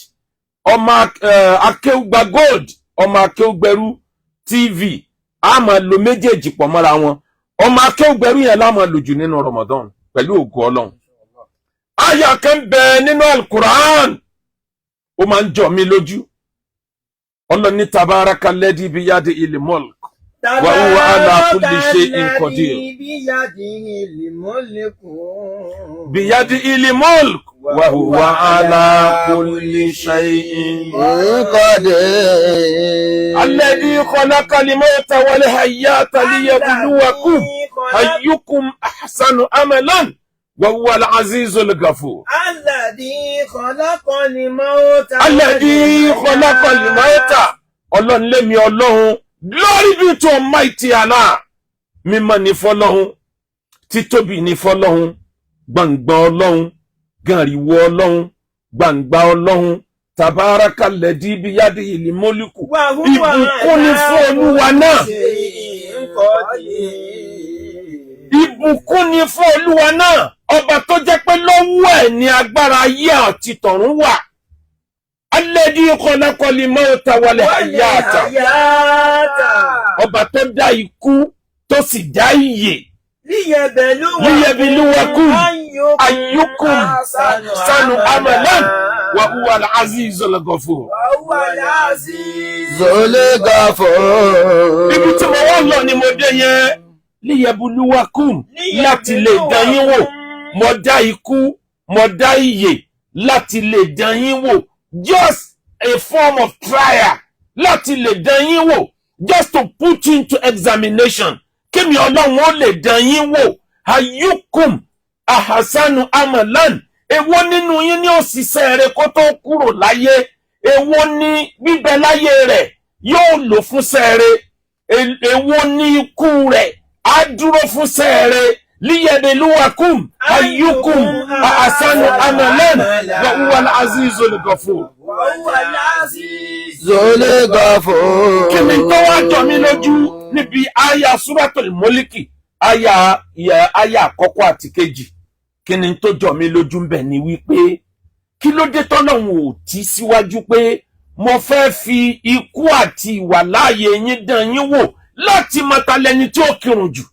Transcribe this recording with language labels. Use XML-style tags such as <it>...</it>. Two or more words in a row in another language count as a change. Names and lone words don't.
<yo>Ọmọ Akeugba Gold, ọmọ Akeugba Ẹrú TV. A máa lo méjèèjì pọ̀ mọ́ra wọn. Ọmọ Akeugba Ẹrú yẹn la máa lò jù nínú Ramadan pẹ̀lú ògo Ọlọ́run. Àyà kan bẹ nínú Al-Qur'an. Ó máa ń jọ mí lójú. Ọlọ́run ní</yo> <ar>تبارك الذي بيده الملك وهو على كل شيء قدير. بيده الملك وهو على كل شيء qadir. الذي خلق الموت والحياة ليبلوكم أيكم أحسن عملا. وهو العزيز الغفور. الذي خلق الموت. الذي خلق الموت.</ar> <yo>Ọlọ́run lémi Ọlọ́run.</yo> <en>Glory be to Almighty Allah.</en> <yo>Mímọ́ ni fọ́lọ́run. Títóbi ni fọ́lọ́run. Gbangba Ọlọ́run. Gànrìwò Ọlọ́run. Gbangba Ọlọ́run.</yo> <ar>تبارك الذي بيده الملك.</ar> <yo>Ìbùkún ni fún Olúwa náà. Ìbùkún ni fún Olúwa náà. Ọba tó jẹ́ pé lọ́wọ́ ẹ̀ ni agbára ayé àti tọ̀run wà.</yo> <ar>الذي خلق الموت والحياة.</ar> <yo>Ọba tó dá ikú tó sì dá ìyè.</yo> <ar>ليبلوكم أيكم أحسن عملا وهو العزيز الغفور.</ar> <yo>Ibi tí mo wá lọ ni mo dé yẹn. Liyabluwakum láti lè dán yín wò. Mo dá ikú, mo dá ìyè láti lè dán yín wò.</yo> <en>Just a form of trial</en> <yo>láti lè dán yín wò.</yo> <en>Just to put you into examination.</en> <yo>Kémi Ọlọ́run ó lè dán yín wò.</yo> <ar>أيكم أحسن عملا.</ar> <yo>Èwo nínú yín ni ó ṣiṣẹ́ rẹ̀ kó tó kúrò láyé. Èwo ni bíbẹ láyé rẹ̀ yóò lò fún sẹ́rẹ̀. Èwo ni ikú rẹ̀ á dúró fún sẹ́rẹ̀.</yo> <ar>ليبلوكم أيكم أحسن عملا وهو العزيز الغفور.</ar> <yo>Kí ni tó wá jọ mí lójú níbi àyà Suratul Mulki, àyà àkọ́kọ́ àti kejì. Kí ni tó jọ mí lójú ńbẹ̀ ni wípé kí ló dé tọ́lọ́run ò tí síwájú pé mo fẹ́ fi ikú àti ìwà láàyè yín dán yín wò láti mọta lẹni tí ó kírun jù.</yo>